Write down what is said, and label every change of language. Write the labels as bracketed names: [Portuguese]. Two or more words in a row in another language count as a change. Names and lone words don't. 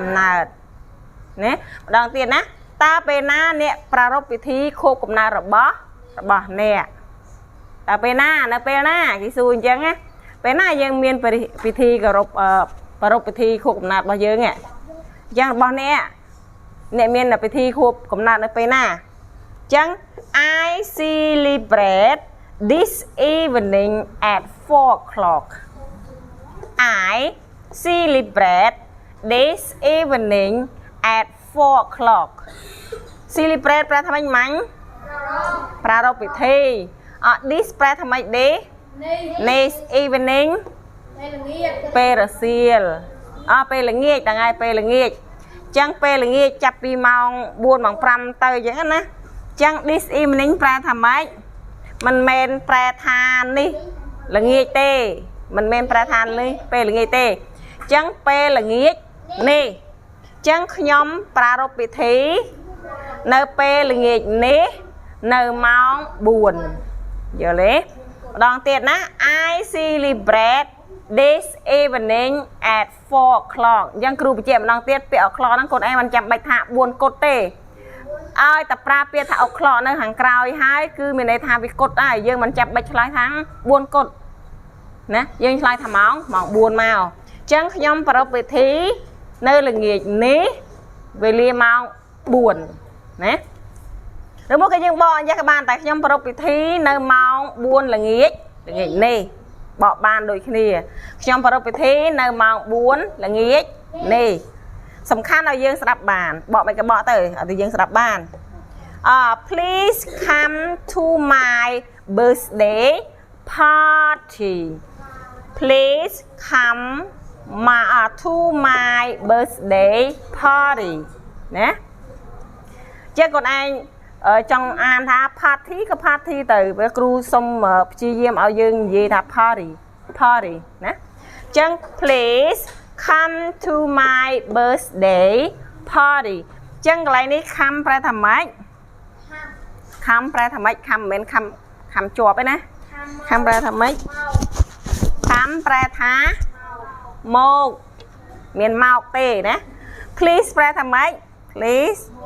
[Khmer] ណើត ណា ម្ដង ទៀត ណា តើ ពេល ណា អ្នក ប្រារព្ធ ពិធី ខួប កំណើត របស់ អ្នក តើ ពេល ណា នៅ ពេល ណា គេ សួរ អញ្ចឹង ណា ពេល ណា យើង មាន ពិធី គោរព ប្រារព្ធ ពិធី ខួប កំណើត របស់ យើង អញ្ចឹង របស់ អ្នក អ្នក មាន ពិធី ខួប កំណើត នៅ ពេល ណា អញ្ចឹង [English] I celebrate this evening at 4 o'clock I celebrate this evening at 4 o'clock celebrate [Khmer] ប្រែ ថា ម៉េច ប្រារព្ធ ពិធី this ប្រែ ថា ម៉េច [English] day this evening [Khmer] ពេល រសៀល ពេល ល្ងាច ថ្ងៃ ពេល ល្ងាច ចឹង ពេល ល្ងាច ចាប់ ពី ម៉ោង 4 ម៉ោង 5 ទៅ ចឹង ណា ចឹង [English] this evening [Khmer] ប្រែ ថា ម៉េច មិន មែន ប្រែ ថា នេះ ល្ងាច ទេ មិន មែន ប្រែ ថា នេះ ពេល ល្ងាច ទេ ចឹង ពេល ល្ងាច នេះ ចឹង ខ្ញុំ ប្រារព្ធ ពិធី នៅ ពេល ល្ងាច នេះ នៅ ម៉ោង 4 យល់ ទេ ម្ដង ទៀត ណា I [English] celebrate this evening at 4 o'clock [Khmer] យ៉ាង គ្រូ បញ្ជាក់ ម្ដង ទៀត ពាក្យ o'clock ហ្នឹង កូន ឯង មិន ចាំ បាច់ ថា 4 គត់ ទេ ឲ្យ តែ ប្រើ ពាក្យ ថា o'clock នៅ ខាង ក្រោយ ហើយ គឺ មាន ន័យ ថា វា គត់ ហើយ យើង មិន ចាំ បាច់ ឆ្លើយ ថា 4 គត់ ណា យើង ឆ្លើយ ថា ម៉ោង 4 មក ចឹង ខ្ញុំ ប្រារព្ធ ពិធី នៅ ល្ងាច នេះ វេលា ម៉ោង 4 ណា ឬ មក ក៏ យើង បក អញ្ចឹង ក៏ បាន តែ ខ្ញុំ ប្រារព្ធ ពិធី នៅ ម៉ោង 4 ល្ងាច នេះ បក បាន ដូច គ្នា ខ្ញុំ ប្រារព្ធ ពិធី នៅ ម៉ោង 4 ល្ងាច នេះ សំខាន់ ឲ្យ យើង ស្ដាប់ បាន បក មិន ក៏ បក ទៅ ឲ្យ យើង ស្ដាប់ បាន [English] please come to my birthday party please come to my birthday party [Khmer] ណាចេះគាត់ឯងចង់អា នថា party ក៏ party ទៅពេលគ្រូសុំព្យាយាមឲ្យយើងនិយាយថា party ណាចឹង [English] please come to my birthday party [Khmer] ចឹងកន្លែងនេះ come ប្រែថាម៉េច come ប្រែថាម៉េច come មិនមែន come ជាប់ទេណា come ប្រែថាម៉េច come ប្រែថាមកមានមកទេណា please ប្រែថាម៉េច please